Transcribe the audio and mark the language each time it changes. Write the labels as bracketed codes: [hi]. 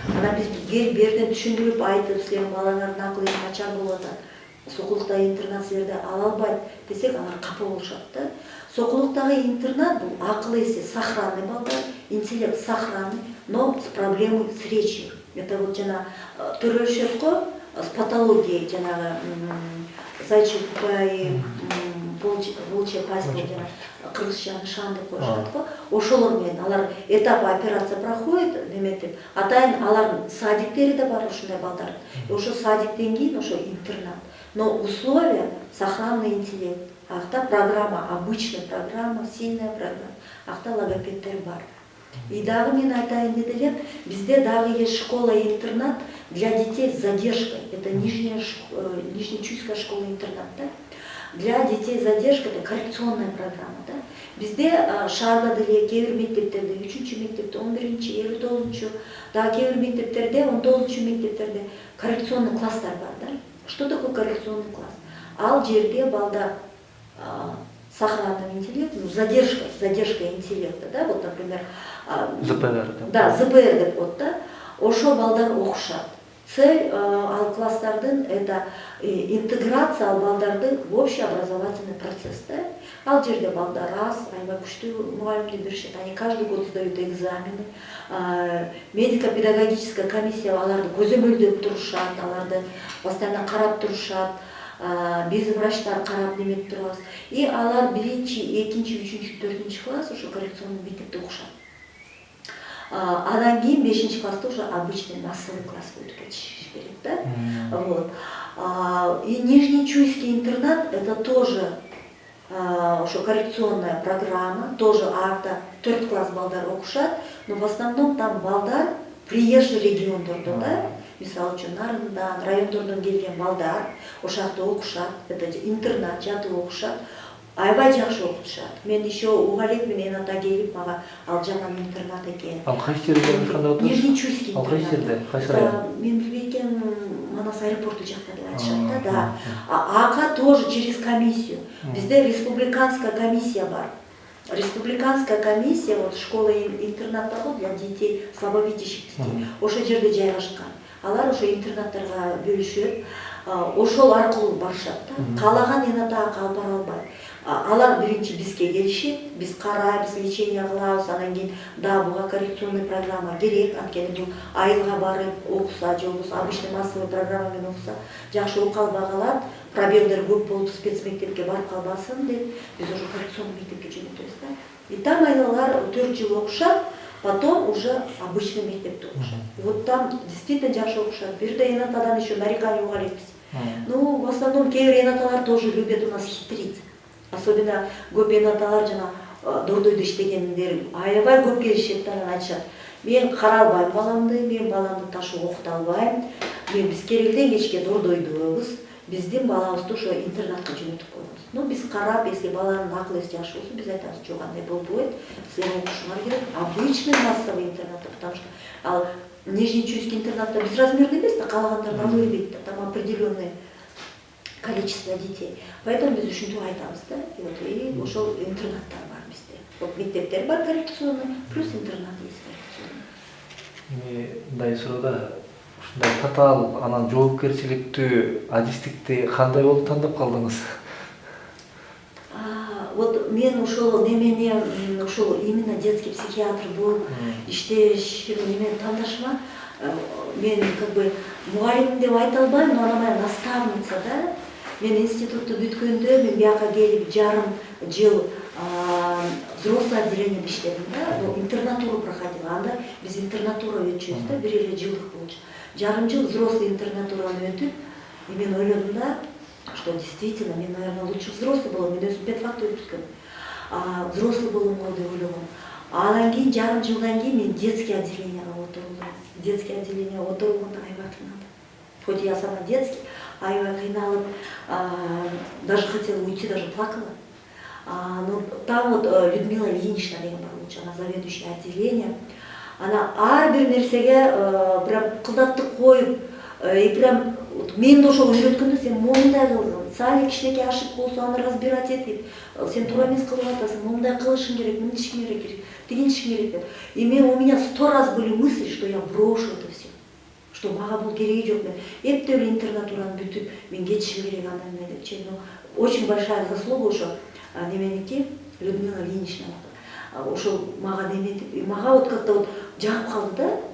[ky] Анан биз келип берден түшүндүрүп айтып, силердин балаңардын акылы эси начар болуп атат, Сокулукта интернат силерди ала албайт десек, алар капа болушат да. Сокулуктагы интернат бул акыл эси [ru] сохранный балдар, интеллект сохранный, но с проблемой с речью. [ky] Это вот жана төрөлүшөт го [ru] с патологией, [ky] жанагы [ru] зайчий купай, волчья пасть, [ky] жана кыргызча нышан деп коюшат го. Ошолор менен алар этап операция проходит, неметип, атайын алардын садиктери да бар ушундай балдар. Ошо садиктен кийин ошо интернат. [ru] Но условия сохранный интеллект. [ky] Акта программа, [ru] обычная программа, сильная программа. [ky] Акта логопедтер бар. И дагы мен айтайын деп элем, [ru] бизде дагы есть школа-интернат для детей с задержкой. Это Нижнечуйская школа-интернат, да? Для детей с задержкой это коррекционная программа, да? [ky] Бизде шаарда деле кээ бир мектептерде, 3-чү мектепте, 11-чи, 59-чу, дагы кээ бир мектептерде, 19-чу мектептерде коррекционный класстар бар, да? [ru] Что такое коррекционный класс? [ky] Ал жерде балдар [ru] сохранным интеллектом, задержка интеллекта, да, вот, например, ЗПР, [ky] да, ЗПР деп вот, да, ошо балдар окушат. [ru] Цель [ky] ал класстардын [ru] это интеграция ал балдарды в общеобразовательный процесс, да. [ky] Ал жерде балдар аябай күчтүү мугалимдер беришет, [ru] они каждый год сдают экзамены, медико-педагогическая комиссия [ky] аларды көзөмөлдөп турушат, аларды постоянно карап турушат. биз врачтар карап неметип турабыз. И алар 1-чи, 2-чи, 3-чи, 4-чи класс ошо коррекционный мектепте окушат. Андан кийин 5-чи класста уже обычный массовый класска өтүп кетиш керек, да? Вот. [ru] И Нижнечуйский интернат это тоже ошо коррекционная программа, [ky] тоже арта 4 класс балдар окушат, [ru] но в основном там балдар приезжий региондордон, да? [ky] Мисалы үчүн Нарындан, райондордон келген балдар ошакта окушат, это интернат, жатып окушат. Аябай жакшы окутушат. Мен еще угалек менен ата келип мага ал жаман интернат экен. Ал кайсы жерде окушканда отурат? [ru] Нижнечуйский интернат. [ky] Ал кайсы жерде? Кайсы район? Мен билбей экен, Манас аэропорту жакта деп айтышат да. [ru] АК тоже через комиссию. [ky] Бизде республиканская комиссия бар. [ru] Республиканская комиссия, вот школа-интернат бар для детей слабовидящих детей. [ky] Ошол жерде жайгашкан. Алар ошо интернаттарга бөлүшүп, ошол аркылуу барышат да. Каалаган энатага алып бара албайт. Алар биринчи бизге келишет, биз карайбыз, лечение кылабыз, анан кийин да буга коррекционный программа керек, анткени бул айылга барып окуса же болбосо обычный массовый программа менен окуса жакшы окуп калбагалар, пробелдер көп болуп спецмектепке барып калбасын деп биз уже коррекционный мектепке жөнөтөбүз да. [ru] И там [ky] айналар 4 жыл окушат, [ru] потом уже обычный [ky] мектепте окушат. Вот там действительно жакшы окушат. Бир жерде энатадан еще нарекание угалекпиз. [ru] Ну, в основном [ky] кээ бир энаталар [ru] тоже любят у нас хитрить. [ky] Особенно көп энаталар жана дордойдо иштегендер аябай көп келишет да, айтышат. Мен кара албайм баламды, мен баламды ташы окута албайм. Биз керелден кечке дордойдобуз. Биздин балабызды ошо интернатка жөнөтүп коебуз. [ru] Ну, биз карап, если [ky] баланын акыл эси жакшы болсо, биз айтабыз, жок, андай болбойт. Силер окушуңар керек. [ru] Обычный массовый интернатта, потому что [ky] ал Нижнечуйский интернатта без размерный эмес да, каалагандар ала бербейт да, [ru] там определенный количество детей. [ky] Поэтому биз ушинтип айтабыз да. И ошол интернаттар бар бизде. [ru] Вот мектептер бар коррекционный, плюс интернат есть коррекционный. [ky] Мындай суроодо ушундай татаал анан жоопкерчиликтүү адистикти кандай болуп тандап калдыңыз? Вот мен ушул немени ушул именно детский психиатр болуп иштеш немени тандашыма мен как бы мугалим деп айта албайм, [ru] но она моя наставница, [ky] да. Мен институтты бүткөндө мен бияка келип жарым жыл взрослый отделениеде иштедим да. [ru] Интернатуру проходила. [ky] Анда биз интернатура өтчүбүз да, 1 эле жылдык болчу. Жарым жыл взрослый интернатураны өтүп, и мен ойлодум да, [ru] что действительно мен, наверное, лучше [ky] взрослый болом. Мен өзүм педфакты өткөм. Взрослый боломго деп ойлогом. Анан кийин жарым жылдан кийин мен детский отделениеге отурулдум. Детский отделение отурганда аябай кыйналдым. [ru] Хоть я сама детский, [ky] аябай кыйналып, [ru] даже хотела уйти, даже плакала. Но там вот Людмила Ильинична [ky] деген бар болчу, [ru] она заведующая отделение. Она ар бир нерсеге [ky] прям кылдаттык коюп, и прям мен да ошол үйрөткөндө сен моундай кыл, саали кичинекей ошибка болсо аны разбирать этип, сен туура эмес кылып атасың, моундай кылышың керек, мынтишиң керек, тигинтишиң керек деп. [ru] И у меня 100 раз были мысли, что я брошу это все, что [ky] мага бул кереги жок, мен эптеп эле интернатураны бүтүп, мен кетишим керек андан эмне депчи. [ru] Очень большая заслуга [ky] ошо неменики [ru] Людмила Ильинична. [ky] Ошол мага неметип, и мага [ru] вот как-то вот [ky] жагып калды да.